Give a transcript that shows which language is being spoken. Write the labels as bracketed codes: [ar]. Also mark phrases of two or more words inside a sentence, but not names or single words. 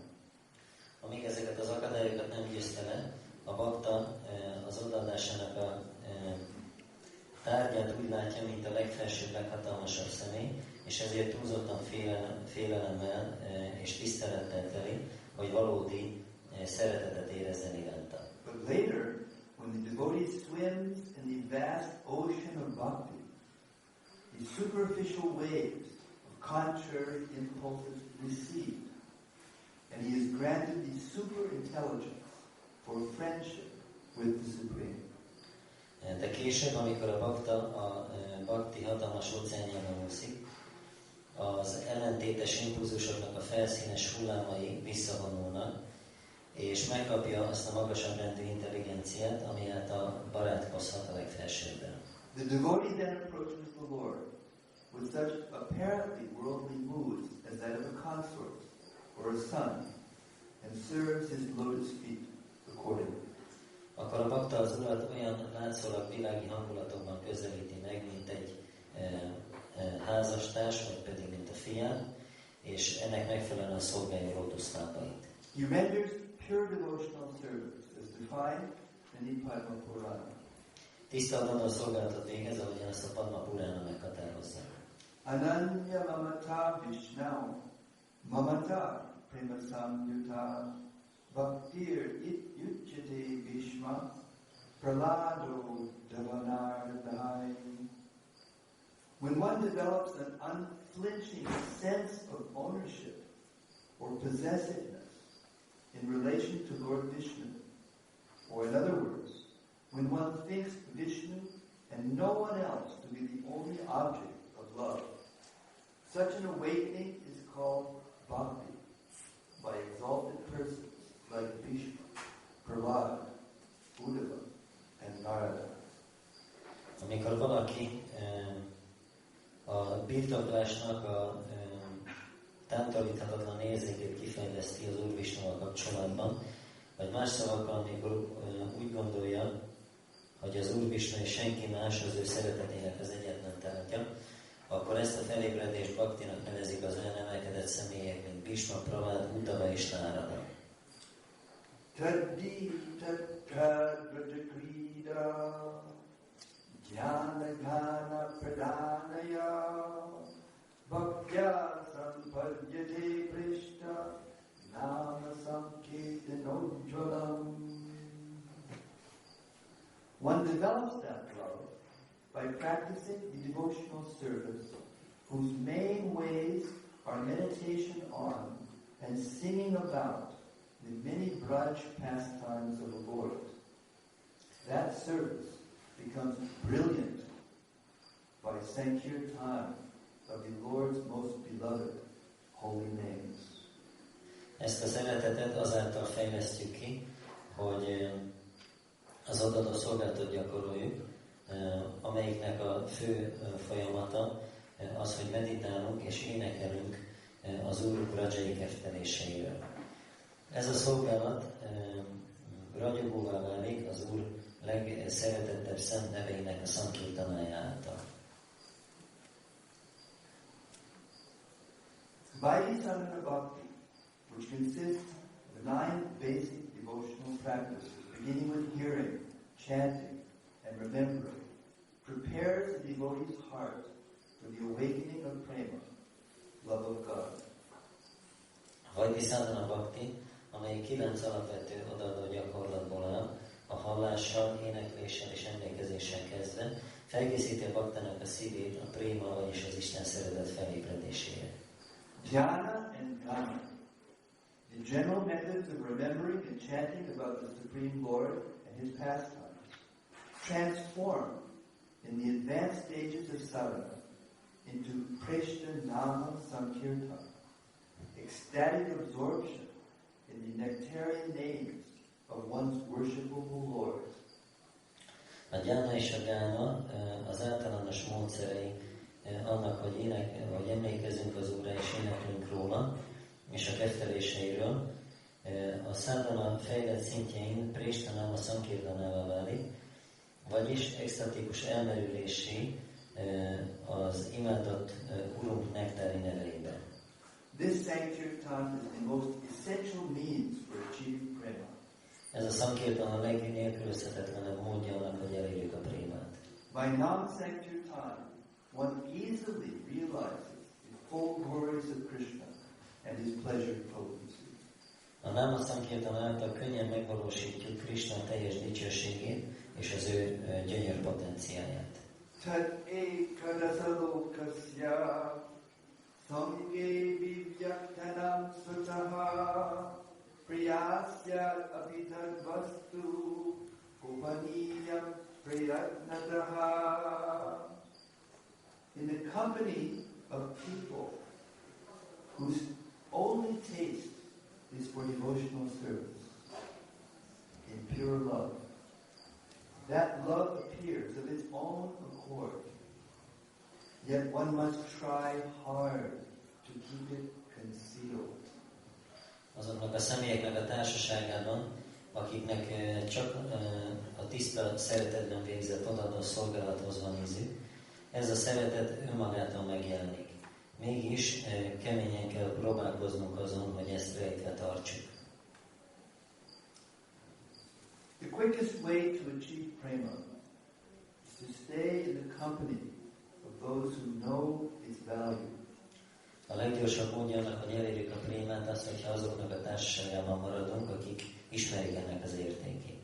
[hu] Amíg ezeket az akadályokat nem győzte le, a bakta az odaadásának a tárgyát úgy látja, mint a legfelsőbb, leghatalmasabb személy, és ezért túlzottan félelemmel és tisztelettel teli, hogy valódi szeretetet érezzen iránta. [en] But later, when the devotee swims in the vast ocean of bhakti, the superficial waves of contrary impulses recede, and he is granted the super intelligence for friendship with the Supreme. [hu] De később, amikor a bakta a bhakti hatalmas óceánjában úszik, az ellentétes impulzusoknak a felszínes hullámai visszavonulnak, és megkapja azt a magasabb rendű intelligenciát, ami által barátkozhat a legfelsőbben. [en] The devotee then approaches the Lord with such apparently worldly moods as that of a consort or a son, and serves his lotus feet accordingly. [hu] Akkor a bakta az Urat olyan látszólag világi hangulatokban közelíti meg, mint egy házastárs, vagy pedig mint a fiát, és ennek megfelelően szolgálja lótuszlábait. [en] He renders pure devotional service as defined in the Padma Purana. [hu] Tiszta adandó szolgálatot végez, ahogyan ezt a Padma Purana meghatározza. [sa] Ananya mamata vishnau mamata prema samyuta bhaktir yuchyate bhishma pralado davanardai. [en] When one develops an unflinching sense of ownership or possessiveness in relation to Lord Vishnu, or in other words, when one thinks Vishnu and no one else to be the only object of love, such an awakening is called bhakti by exalted persons like Bhishma, Prahlada, Uddhava, and Narada. [hu] Amikor valaki a birtoklásnak a tántoríthatatlan érzékét kifejleszti az Úr Visnuval kapcsolatban, vagy más szavakkal, amikor úgy gondolja, hogy az Úr Visnu és senki más az ő szeretetének az egyetlen tárgya, akkor ezt a felébredést bhaktinak nevezik az olyan emelkedett személyek, mint Bhishma, Prahlada, Uddhava és Narada. [sa] Jnana pradhanaya bhaktya sampadhyate prishta nama sankirtanojjalam. [en] One develops that love by practicing the devotional service, whose main ways are meditation on and singing about the many Vraja pastimes of the Lord. That service becomes brilliant by Sankirtan of the Lord's most beloved holy names. [hu] Ezt a szeretetet azáltal fejlesztjük ki, hogy az odadó szolgálatot gyakoroljuk, amelyiknek a fő folyamata az, hogy meditálunk és énekelünk az Úr Vrajai kefteléseiről. Ez a szolgálat ragyogóvá válik az Úr legszeretettebb szent neveinek a szankirtanája által. [en] Vaidhi Bhakti, which consists of 9 basic devotional practices, beginning with hearing, chanting, and remembering, prepares the devotee's heart for the awakening of prema, love of God. [hu] Vaidhi Bhakti, amely 9 alapvető odaadó gyakorlatból áll, a hallással, énekléssel és emlékezéssel kezdve, felkészíti a baktának a szívét a préma, vagyis az Isten szeretet felébredésére. [en] Jnana and Dham, the general methods of remembering and chanting about the Supreme Lord and His pastimes, transform in the advanced stages of sadhana into Krishna Nama Sankirtan, ecstatic absorption in the nectarian names of one's worshipable lords. [hu] A gyána és a gána az általános módszerei annak, hogy emlékezünk az Úrra és éneklünk róla, és a ketteléseiről. A szádana fejlett szintjein Krishna Nama Sankirtanává válik, vagyis extatikus elmerülésé az imádott Urunk nektári nevelébe. [en] This Sankirtan is the most essential means for achieving prema. [hu] Ez a Sankirtan a legnélkülözhetetlenebb módja annak, hogy elérjük a prémát. [en] By Nam Sankirtan, one easily realizes the full glories of Krishna and his pleasure potency. [hu] A Nama Sankirtan által könnyen megvalósítjuk Krishna teljes dicsőségét és az ő gyönyör potenciáját. [sa] Tat ekadasalokasya samge vivyaktanam sutaha priyasya abhitad vastu upaniyam priyatnataha. [en] In the company of people whose only taste is for devotional service, in pure love, that love appears of its own accord. Yet one must try hard to keep it concealed. [hu] Azoknak a személyeknek a társaságában, akiknek csak a tiszta szeretetben végzett odaadó szolgálathoz van ízük, ez a szeretet önmagától megjelenik. Mégis keményen kell próbálkoznunk azon, hogy ezt rejtve tartsuk. [en] The quickest way to achieve prema is to stay in the company of those who know its value. [hu] A leggyorsabb módja annak, hogy elérjük a prémát, az, hogyha azoknak a társaságában maradunk, akik ismerik ennek az értékét.